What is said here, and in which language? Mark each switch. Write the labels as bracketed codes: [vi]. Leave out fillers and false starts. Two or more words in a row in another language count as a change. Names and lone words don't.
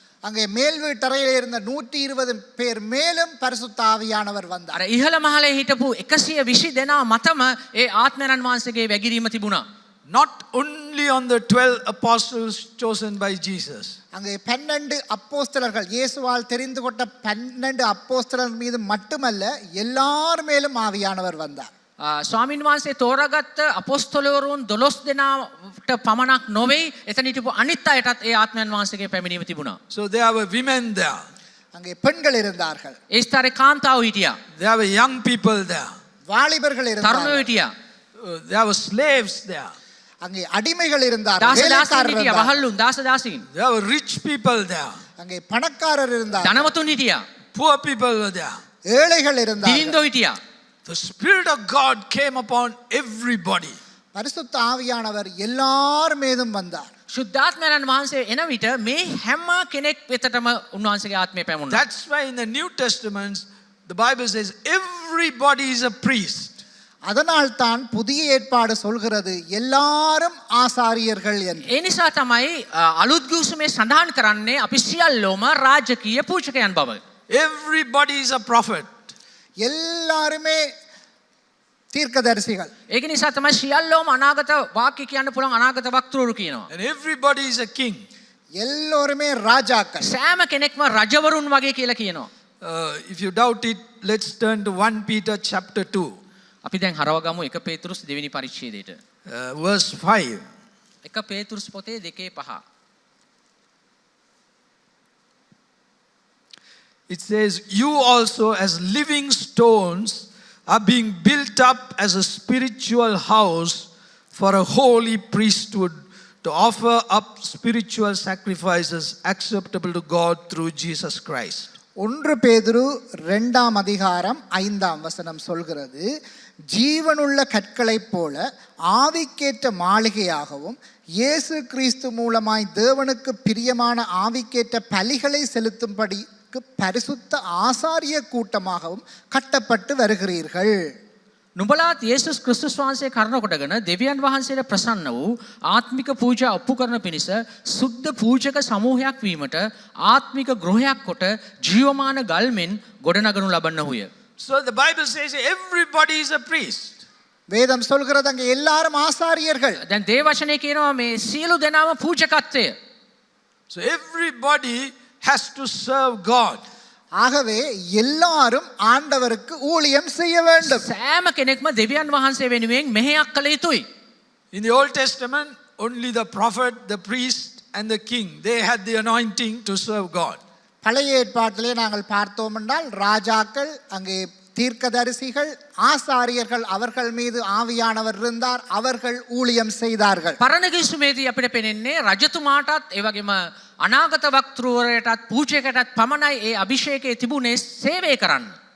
[ta] அங்கே மேல் வீட்டறையில் இருந்த 120 பேர் மேலும் பரிசுத்த ஆவியானவர் வந்தார். [si] අර ඉහළ මහලේ හිටපු 120 දෙනා මතම ඒ ආත්මයන් වහන්සේගේ වැගිරීම තිබුණා. [en] Not only on the 12 apostles chosen by Jesus. [ta] அங்கே 12 அப்போஸ்தலர்கள், இயேசுவால் தெரிந்து கொண்ட 12 அப்போஸ்தலர்கள் மீது மட்டுமல்ல, எல்லார் மேலும் ஆவியானவர் வந்தார். [si] ස්වාමින් වහන්සේ තෝරාගත්ත අපොස්තලවරුන් 12 දෙනාට පමණක් නොවේ, එතන හිටපු අනිත් අයටත් ඒ ආත්මයන් වහන්සේගේ පැමිණීම තිබුණා. [en] So there were women there. [ta] அங்கே பெண்கள் இருந்தார்கள், [si] ඒ ස්ථාරේ කාන්තාවෝ හිටියා, [en] There were young people there. [ta] வாலிபர்கள் [si] තරුණයෝ [ta] இருந்தார்கள், [si] හිටියා, [en] There were slaves there. [ta] அங்கே அடிமைகள் இருந்தார்கள், [si] දාස දාසීන් [ta] வேலைக்காரர் [si] හිටියා, [ta] இருந்தார்கள், [si] වහල්ලුන් දාස දාසීන්, [en] There were rich people there. [ta] அங்கே பணக்காரர் இருந்தார், [si] ධනවතුන් හිටියා, [en] Poor people were there. [ta] ஏழைகள் இருந்தார்கள். [si] දිලින්දෝ හිටියා. [en] The Spirit of God came upon everybody. [ta] பரிசுத்த ஆவியானவர் எல்லார் மீதும் வந்தார். [si] ශුද්ධාත්මයන් වහන්සේ එන විට මේ හැම කෙනෙක් වෙතටම උන්වහන්සේගේ ආත්මය පැමුණා. [en] That's why in the New Testament, the Bible says everybody is a priest. [ta] அதனால் தான் புதிய ஏற்பாடு சொல்கிறது எல்லாரும் ஆசாரியர்கள் என்று. [si] ඒ නිසා තමයි අලුත් ගුසුමේ සඳහන් කරන්නේ අපි සියල්ලෝම රාජකීය පූජකයන් බව. [en] Everybody is a prophet. [ta] எல்லாருமே தீர்க்கதரிசிகள். [si] ඒක නිසා තමයි සියල්ලෝම අනාගත වාක්‍ය කියන්න පුළුවන් අනාගත වක්තෘරු කියනවා. [en] And everybody is a king. [ta] எல்லோருமே ராஜாக்கள். [si] සෑම කෙනෙක්ම රජවරුන් වගේ කියලා කියනවා. [en] If you doubt it, let's turn to 1 Peter chapter 2, [si] අපි දැන් හරව ගමු 1 පේතුරුස් දෙවෙනි පරිච්ඡේදයට. [en] verse 5. [si] 1 පේතුරුස් පොතේ 2:5. [en] It says, You also as living stones are being built up as a spiritual house for a holy priesthood to offer up spiritual sacrifices acceptable to God through Jesus Christ. [ta] 1 பேதுரு 2ஆம் அதிகாரம் 5ஆம் வசனம் சொல்கிறது, ஜீவனுள்ள கற்களைப் போல ஆவிக்கேற்ற மாளிகையாகவும் இயேசு கிறிஸ்து மூலமாய் தேவனுக்கு பிரியமான ஆவிக்கேற்ற பலிகளை செலுத்தும்படி பரிசுத்த ஆசாரிய கூட்டமாகவும் கட்டப்பட்டு வருகிறீர்கள். [si] නුඹලාත් යේසුස් ක්‍රිස්තුස් වහන්සේ කරන කොටගෙන දෙවියන් වහන්සේට ප්‍රසන්න වූ ආත්මික පූජා ඔප්පු කරන පිණිස සුද්ධ පූජක සමූහයක් වීමට ආත්මික ගෘහයක් කොට ජීවමාන ගල්මෙන් ගොඩනගනු ලබන්නහුය. [en] So the Bible says everybody is a priest. [ta] வேதம் சொல்கிறது அங்கே எல்லாரும் ஆசாரியர்கள். [si] දැන් දේවචනේ කියනවා මේ සියලු දෙනාම පූජකත්වය. [en] So everybody has to serve God. [ta] ஆகவே எல்லாரும் ஆண்டவருக்கு ஊழியம் செய்ய வேண்டும். [si] සෑම කෙනෙක්ම දෙවියන් වහන්සේ වෙනුවෙන් මෙහෙයක් කළ යුතුයි. [en] In the Old Testament, only the prophet, the priest and the king, they had the anointing to serve God. [ta] பழைய ஏற்பாட்டிலே நாங்கள் பார்த்தோம் என்றால் ராஜாக்கள், அங்கே தீர்க்கதரிசிகள், ஆசாரியர்கள், அவர்கள் மீது ஆவியானவர் இருந்தார், அவர்கள் ஊழியம் செய்தார்கள். [si] පරණ ගිවිසුමේදී අපිට පෙනෙන්නේ රජතුමාටත් ඒ වගේම අනාගත වක්තෘවරයටත් පූජකයටත් පමණයි ඒ අභිෂේකය තිබුණේ සේවය කරන්න.